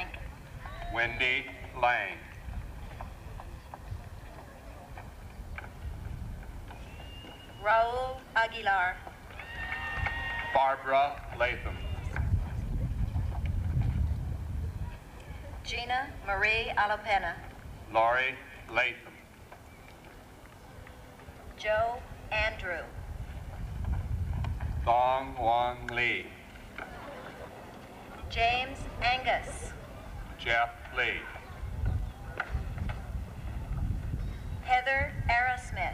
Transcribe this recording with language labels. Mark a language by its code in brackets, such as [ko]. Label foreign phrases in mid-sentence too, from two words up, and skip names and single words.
[en] Wendy Lang. Raul Aguilar. Barbara Latham. Gina Marie Alapena. Laurie Latham. Joe Andrew. Thong Wan Lee. James Angus. Jeff Lee. Heather Arrowsmith.